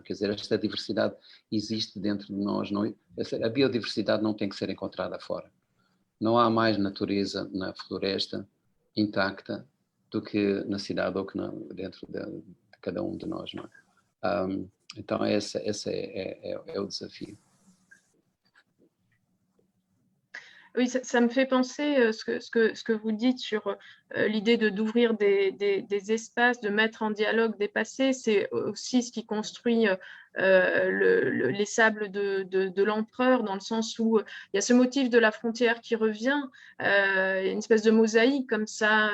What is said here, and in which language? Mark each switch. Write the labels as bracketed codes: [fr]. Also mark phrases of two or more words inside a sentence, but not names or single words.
[pt] Quer dizer, esta diversidade existe dentro de nós. Não, a biodiversidade não tem que ser encontrada fora. Não há mais natureza na floresta intacta do que na cidade ou que dentro de cada um de nós. Não é? Então, esse é o desafio. [fr] Oui, ça me fait penser ce que vous dites sur l'idée d'ouvrir des espaces, de mettre en dialogue des passés. C'est aussi ce qui construit les sables de l'empereur, dans le sens où il y a ce motif de la frontière qui revient, il y a une espèce de mosaïque comme ça.